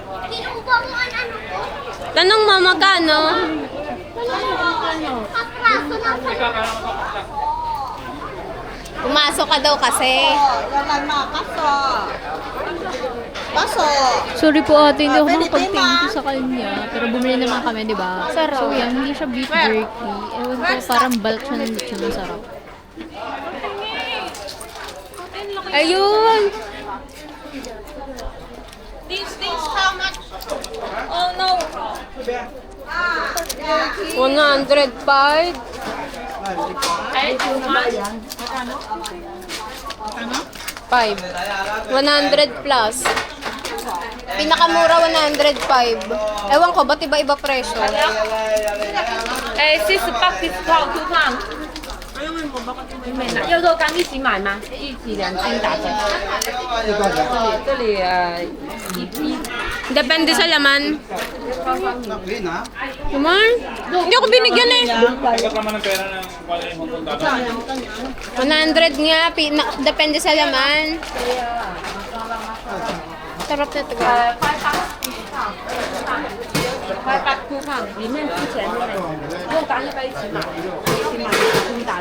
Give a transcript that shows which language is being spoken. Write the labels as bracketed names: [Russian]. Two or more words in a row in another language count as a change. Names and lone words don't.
[Filipino] Tanong mo magkano? Pumasok ka daw kasi. Sorry po ate, hindi ako makapag- [English] thank you [Filipino] sa kanya. Pero bumili naman kami, di ba? Sarap. So yan, hindi siya [English] beef jerky. [Filipino] Ewan ko, parang bulk siya ng lechon na sarap. Ayun. [English] This how much? Oh no. 105. Five. 100 plus. [Filipino] Pinakamura 105. Ewan ko, ba't iba-iba presyo? [Chinese] 48 discount 2 磅。要肉干一起买吗？一起2斤打折。这里 [Filipino] Depende sa laman. Naman? Hindi ako binigyan eh. 100 nga. Depende sa laman. Sarap na ito. [Chinese] 2 磅，里面之前肉干要不要一起买？一起买2斤打折。